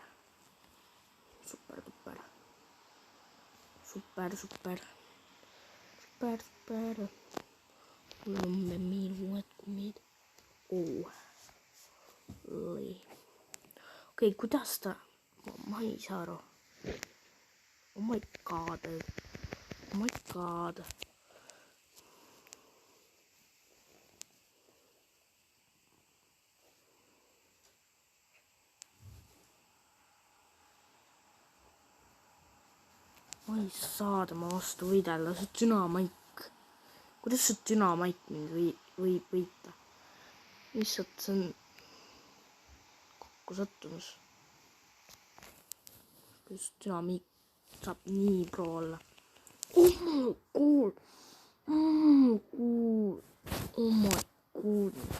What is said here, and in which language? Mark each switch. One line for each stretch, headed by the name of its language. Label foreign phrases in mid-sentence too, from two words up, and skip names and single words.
Estonian: Super. Mul on meil uued kummid. Okei, kuidas ta? Ma ei saa aru.
English: Oh my god.
Estonian: Ma ei saa tema vastu võidelda, see dünamaik. Kuidas see dünamaik mind võib võita? Lihtsalt see on kokkusattumus. Kuidas dünamiik saab nii pro olla.
English: Oh my god.